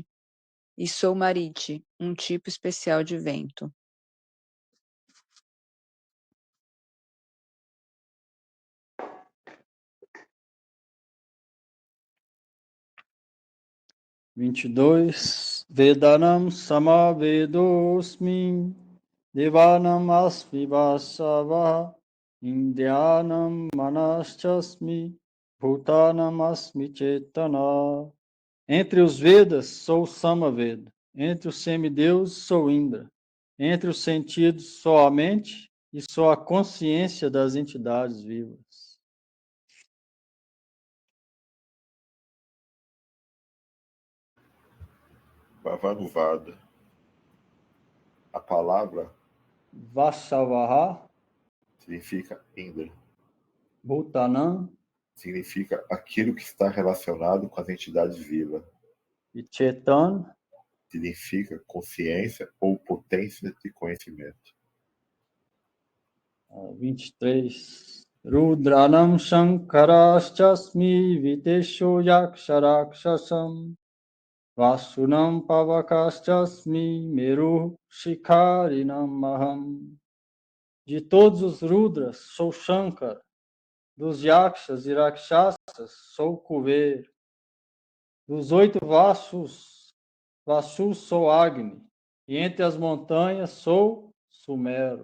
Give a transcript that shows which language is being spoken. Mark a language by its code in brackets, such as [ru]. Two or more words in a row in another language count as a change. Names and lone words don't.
[pt] E sou Mariti, um tipo especial de vento. Vinte e dois. [sa] वेदानां सामवेदोऽस्मि देवानाम् अस्मि वासवः इन्द्रियाणां मनश्चास्मि भूतानाम् अस्मि चेतना. [pt] Entre os Vedas, sou Samaveda. Entre os semideuses, sou Indra. Entre os sentidos, sou a mente e sou a consciência das entidades vivas. Bhavanuvada. A palavra Vasavaha, significa Indra. Bhutanam Significa aquilo que está relacionado com as entidades vivas. e Chetan Significa consciência ou potência de conhecimento. 23. [sa] रुद्राणां शङ्करश्चास्मि वित्तेशो यक्षरक्षसाम् वसूनां पावकश्चास्मि मेरुः शिखरिणाम् अहम्. [pt] De todos os Rudras, sou Shankara. Dos Yakshas e Rakshasas, sou Kuver. Dos 8 Vashus sou Agni. E entre as montanhas, sou Sumero.